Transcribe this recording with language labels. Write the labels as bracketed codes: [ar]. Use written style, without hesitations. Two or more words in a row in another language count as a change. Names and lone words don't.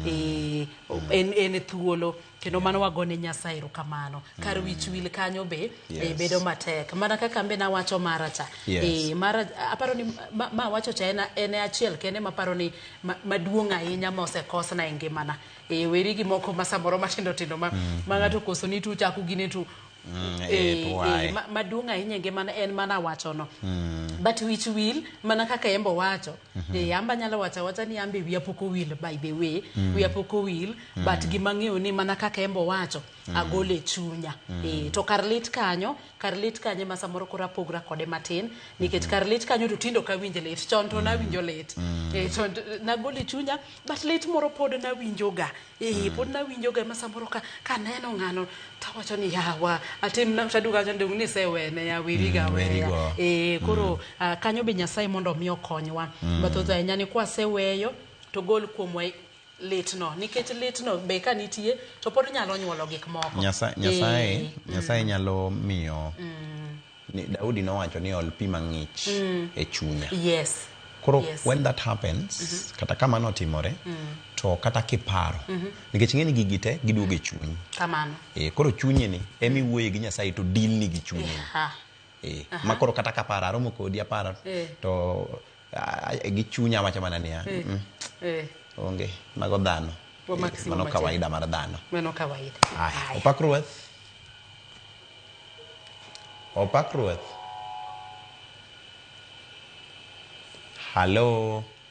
[luo] en thuolo kendo mano wagone Nyasaye erokamano kar wich wil kanyo be bedo matek mana kaka mbe nawacho maracha aparo ni ma wacho cha en achiel kende maparo ni maduong' ahinya mosekosna e ngimana weri gi moko masamoro matindo tindo ma ng'ato koso ni tu chako gine tu maduong' ahinya ngimana en mana wacho no but wich wil mana kaka embo wacho amba nyalo wacha ni ambe wiya pok owil [en] by the way [luo] wiya pok owil but gimang'eyo ni mana kaka embo wacho agole chunya to kar lit kanyo ma samoro kora pogra kode matin nikech kar lit kanyo to tindo ka winje lit chon to na winjo lit to nagole chunya but lit moro pod na winjoga pod na winjoga ma samoro ka neno ng'ano tawacho ni yawa atim na taduga jandung ni sewene ya wiriga koro kanyo be Nyasaye mondo mi okonywa bathoth ahinya ni kwa seweyo to gol kuomwa litno nikech litno be ka nitie to pod nyalo nyuolo gik moko Nyasaye nyalo miyo ni Daudi nowacho ni ol pi mang'ich e chunya koro [en] when that happens [luo] kata kama notimore to kata kiparo nikech ng'eni gigi te giduogo e chuny kamano koro chunyi ni emi wuoye gi Nyasaye to deal ni gi chunyi ma koro kata kaparo aromo kodi aparo to gi chunya wacho mana niya onge mago dhano mano kawaida mar dhano opak ruoth Hello.